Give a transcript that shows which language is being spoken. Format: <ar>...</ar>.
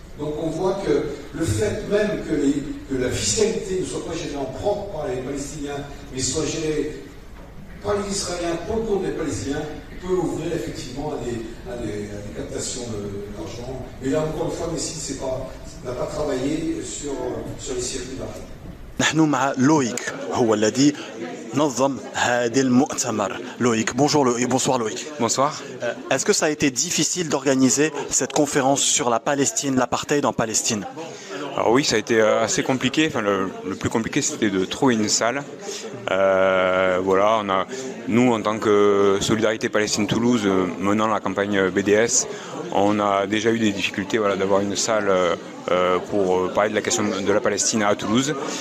<fr>Donc on voit que le fait même que la fiscalité ne soit pas gérée en propre par les Palestiniens, mais soit gérée par les Israéliens pour le compte des Palestiniens, peut ouvrir effectivement à des captations d'argent. Mais là encore une fois, Messi n'a pas travaillé sur les circuits d'argent.</fr> <ar>نحن مع لويك هو الذي نظم هذا المؤتمر.</ar> <fr>Loïc, bonjour Loïc, bonsoir Loïc. Bonsoir. Est-ce que ça a été difficile d'organiser cette conférence sur la Palestine, l'apartheid en Palestine? Alors oui, ça a été assez compliqué. Enfin, le plus compliqué, c'était de trouver une salle. Voilà, nous, en tant que Solidarité Palestine-Toulouse, menant la campagne BDS, on a déjà eu des difficultés d'avoir une salle pour parler de la question de la Palestine à Toulouse.</fr>